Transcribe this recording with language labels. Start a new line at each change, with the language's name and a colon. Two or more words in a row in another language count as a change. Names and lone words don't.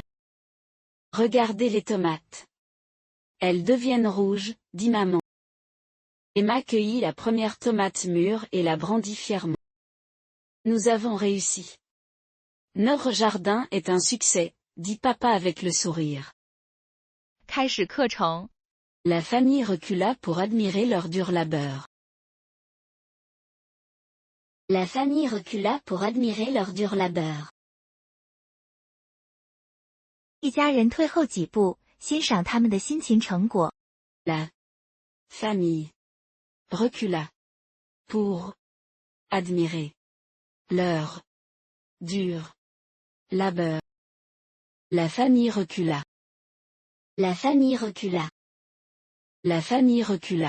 French: Regardez les tomates. Elles deviennent rouges, dit maman. Emma cueillit la première tomate mûre et la brandit fièrement. Nous avons réussi. Notre jardin est un succès, dit papa avec le sourire.
Chinese: 开始课程。
French: La famille recula pour admirer leur dur labeur. La famille recula pour admirer leur dur labeur.
Chinese: 一家人退后几步，欣赏他们的辛勤成果。
French: La famille recula pour admirer leur dur labeur. La famille recula. La famille recula. La famille recula